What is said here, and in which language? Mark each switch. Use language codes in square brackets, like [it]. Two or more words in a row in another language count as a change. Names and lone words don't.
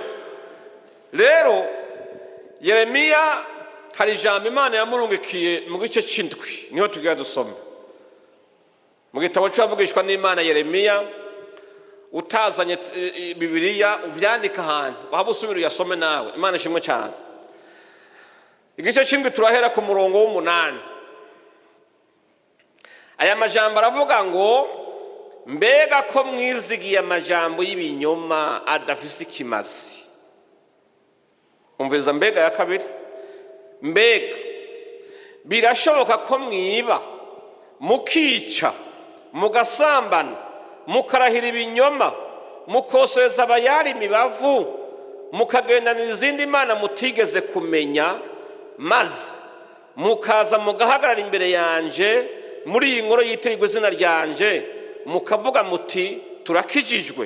[rn] Rero Yeremiya hari ijambo Imana yamurungikiye mu gice cy'indwi niho tugiye dusoma mu gitabo cy'abavugishwa n'Imana Yeremiya. Utazanye Bibiliya uvyandika ahantu waba usubira uyasome nawe. Imana ishimwe cyane. Igice cy'indwi turahera ku murongo w'8. Aya majambo aravuga ngo mbega ko mwizigiye amajambo y'ibinyoma adafise ikimazi. Umviza mbega ya kabiri. Mbega birashoboka ko mwiba mukica mugasambana mukarahira ibinyoma mukosereza abayari imibavu mukagendanira izindi mana mutigeze kumenya maze mukaza mugahagarara imbere yanje muri iyi ngoro yitirirwa izina ryanje mukavuga muti turakijijwe.